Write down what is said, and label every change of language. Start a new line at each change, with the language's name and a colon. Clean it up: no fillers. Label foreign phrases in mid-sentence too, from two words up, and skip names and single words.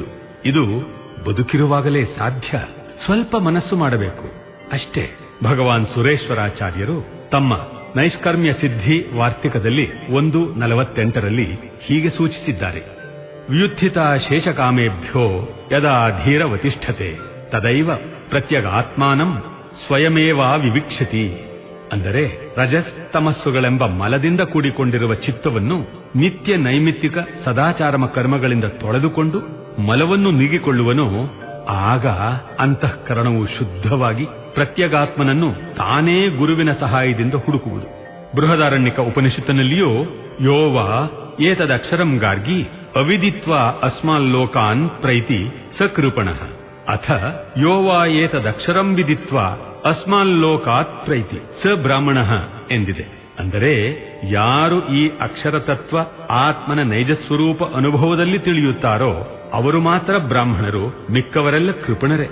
Kannada: ಇದು ಬದುಕಿರುವಾಗಲೇ ಸಾಧ್ಯ. ಸ್ವಲ್ಪ ಮನಸ್ಸು ಮಾಡಬೇಕು ಅಷ್ಟೇ. ಭಗವಾನ್ ಸುರೇಶ್ವರಾಚಾರ್ಯರು ತಮ್ಮ ನೈಷ್ಕರ್ಮ್ಯ ಸಿದ್ಧಿ ವಾರ್ತಿಕದಲ್ಲಿ 1:48 ಹೀಗೆ ಸೂಚಿಸಿದ್ದಾರೆ:
Sanskrit: ವ್ಯುತ್ಥಿತ ಶೇಷಕಾಮೇಭ್ಯೋ ಯದಾ ಧೀರವತಿಷ್ಠತೆ ತದೈವ ಪ್ರತ್ಯಗಾತ್ಮಾನಂ ಸ್ವಯಮೇವ ವಿವಿಕ್ಷತಿ.
Kannada: ಅಂದರೆ ರಜಸ್ ತಮಸ್ಸುಗಳೆಂಬ ಮಲದಿಂದ ಕೂಡಿಕೊಂಡಿರುವ ಚಿತ್ತವನ್ನು ನಿತ್ಯ ನೈಮಿತ್ತಿಕ ಸದಾಚಾರಮ ಕರ್ಮಗಳಿಂದ ತೊಳೆದುಕೊಂಡು ಮಲವನ್ನು ನೀಗಿಕೊಳ್ಳುವನು. ಆಗ ಅಂತಃಕರಣವು ಶುದ್ಧವಾಗಿ ಪ್ರತ್ಯಗಾತ್ಮನನ್ನು ತಾನೇ ಗುರುವಿನ ಸಹಾಯದಿಂದ ಹುಡುಕುವುದು. ಬೃಹದಾರಣ್ಯಕ ಉಪನಿಷತ್ತಿನಲ್ಲಿಯೂ
Sanskrit: ಯೋವ ಏತದಕ್ಷರಂ ಗಾರ್ಗಿ ಅವಿದಿತ್ವಾ ಅಸ್ಮಾಲ್ಲೋಕಾನ್ ಪ್ರೈತಿ ಸ ಕೃಪಣಃ ಅಥ ಯೋ ವಾ ಏತದಕ್ಷರಂ ವಿದಿತ್ವಾ ಅಸ್ಮಾಲ್ಲೋಕಾತ್ ಪ್ರೈತಿ ಸ ಬ್ರಾಹ್ಮಣಃ ಎಂದಿದೆ.
Kannada: ಅಂದರೆ ಯಾರು ಈ ಅಕ್ಷರ ತತ್ವ ಆತ್ಮನ ನೈಜ ಸ್ವರೂಪ ಅನುಭವದಲ್ಲಿ ತಿಳಿಯುತ್ತಾರೋ ಅವರು ಮಾತ್ರ ಬ್ರಾಹ್ಮಣರು, ಮಿಕ್ಕವರೆಲ್ಲ ಕೃಪಣರೇ.